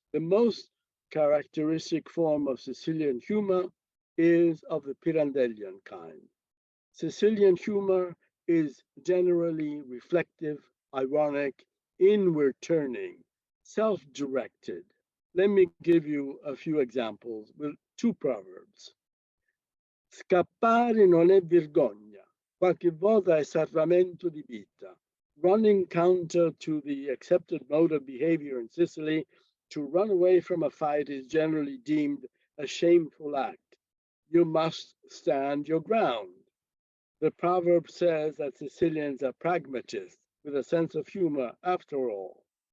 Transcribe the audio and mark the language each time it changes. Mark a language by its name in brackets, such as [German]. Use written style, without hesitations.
[English] The most characteristic form of Sicilian humor is of the Pirandellian kind. Sicilian humor is generally reflective, ironic, inward turning, self-directed. Let me give you a few examples with two proverbs. [Italian] Scappare non è vergogna, qualche volta è sacramento di vita. [English] Running counter to the accepted mode of behavior in Sicily, to run away from a fight is generally deemed a shameful act. You must stand your ground. The proverb says that Sicilians are pragmatists with a sense of humor after all.